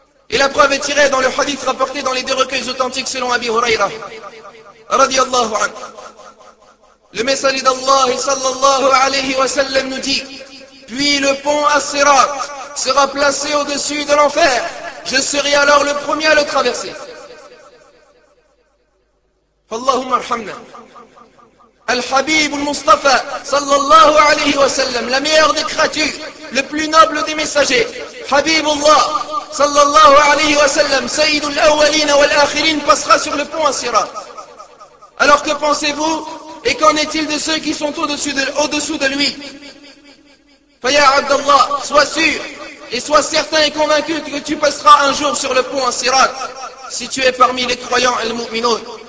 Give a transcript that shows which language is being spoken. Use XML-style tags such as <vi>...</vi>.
<fr>Et la preuve est tirée dans le hadith rapporté dans les deux recueils authentiques selon Abi Huraira, radiallahu anhu. Le messager d'Allah, sallallahu alayhi wa sallam, nous dit: puis le pont As-Sirat sera placé au-dessus de l'enfer, je serai alors le premier à le traverser.</fr> <ar>اللهم ارحمنا الحبيب المصطفى صلى الله عليه وسلم</ar> <fr>la meilleure des créatures, le plus noble des messagers,</fr> <ar>حبيب الله صلى الله عليه وسلم سيد الأولين والآخرين,</ar> <fr>passera sur le pont As-Sirat. Alors que pensez-vous et qu'en est-il de ceux qui sont au-dessous de lui?</fr> <ar>فيا عبد الله,</ar> <fr>sois sûr et sois certain et convaincu que tu passeras un jour sur le pont As-Sirat si tu es parmi les croyants al-mu'minoun.</fr>